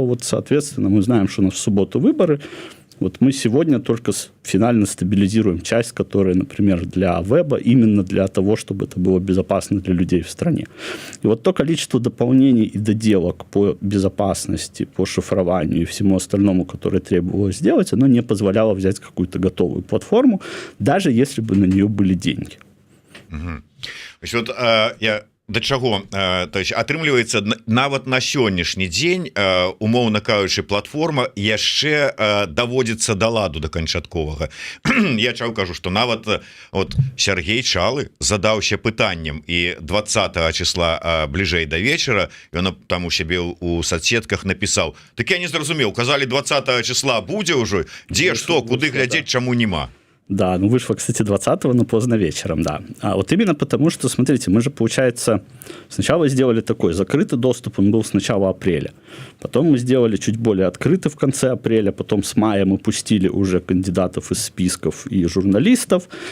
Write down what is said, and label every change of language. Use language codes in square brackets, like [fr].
[ru] Вот, соответственно, мы знаем, что у нас в субботу выборы. Вот мы сегодня только финально стабилизируем часть, которая, например, для веба, именно для того, чтобы это было безопасно для людей в стране. И вот то количество дополнений и доделок по безопасности, по шифрованию и всему остальному, которое требовалось сделать, оно не позволяло взять какую-то готовую платформу, даже если бы на нее были деньги. Угу. Вот, я... [be] Да чаго, то есть атрымліваецца нават на сённяшні дзень, умоўна кажучы, платформа яшчэ даводзіцца да ладу, да канчатковага. Я чаў кажу, што нават от Сергей Чалы задаўся пытаннем, і 20 числа бліжэй да вечара ён там у сябе у соцсетках напісаў: так я не зразумеў, казалі 20 числа будзе ўжо, дзе што, куды глядзець, чаму нема. [ru] Да, ну вышло, кстати, 20-го, но поздно вечером, да. А вот именно потому, что, смотрите, мы же, получается, сначала сделали такой закрытый доступ, он был с начала апреля. Потом мы сделали чуть более открытый в конце апреля, потом с мая мы пустили уже кандидатов из списков и журналистов.